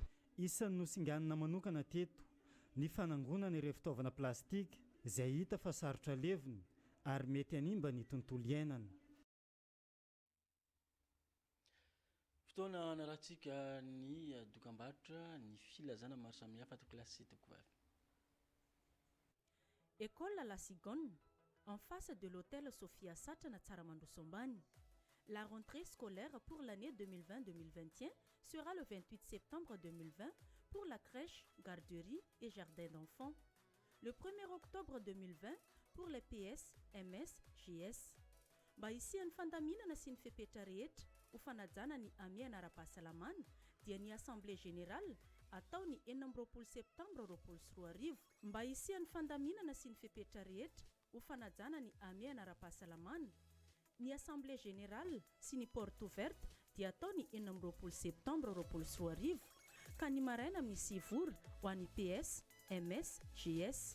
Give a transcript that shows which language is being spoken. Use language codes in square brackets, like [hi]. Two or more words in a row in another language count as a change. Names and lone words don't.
[mg] Isan'ny nosinganina manokana teto ny fanangonana ireo fitaovana plastika izay hita fa sarotra levina ary mety hanimba ny tontolo iainana. fotoana narahantsika ny dokam-barotra ny filazana maro samihafa ato klasy tokovavy. [fr] École La Cigogne, en face de l'hôtel Sophia Satrana Tsaramandroso ambany. La rentrée scolaire pour l'année 2020-2021 sera le 28 septembre 2020 pour la crèche, garderie et jardin d'enfants. Le 1er octobre 2020 pour les PS, MS, JS. [mg] Mba isian'ny fandaminana sy ny fepetra rehetra ho fanajana ny amiana ara-pahasalamana dia ny [fr] assemblée générale [mg] atao ny 14 septembre 2024. Mba isian'ny fandaminana sy ny fepetra rehetra ho fanajana ny amiana ara-pahasalamana ny [fr] assemblée générale [mg] sy ny [fr] porte ouverte [mg] dia atao ny 14 septembre 2024 ka ny maraina amin'ny 6 ora ho an'ny PS, MS, GS.